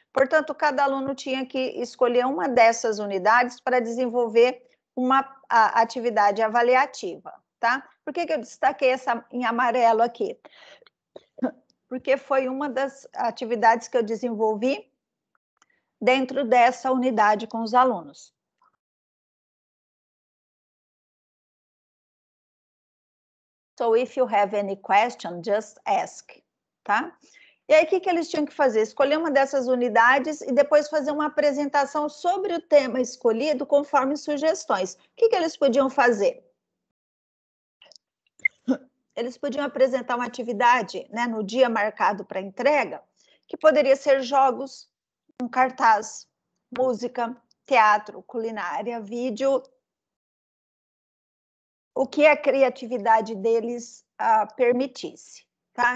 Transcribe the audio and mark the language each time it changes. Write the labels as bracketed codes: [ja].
[pt] Portanto, cada aluno tinha que escolher uma dessas unidades para desenvolver uma atividade avaliativa, tá? Por que eu destaquei essa em amarelo aqui? Porque foi uma das atividades que eu desenvolvi dentro dessa unidade com os alunos. [en] So, if you have any question, just ask, tá? [pt] E aí, o que eles tinham que fazer? Escolher uma dessas unidades e depois fazer uma apresentação sobre o tema escolhido conforme sugestões. O que eles podiam fazer? Eles podiam apresentar uma atividade, né, no dia marcado para entrega, que poderia ser jogos, um cartaz, música, teatro, culinária, vídeo, o que a criatividade deles permitisse. Tá?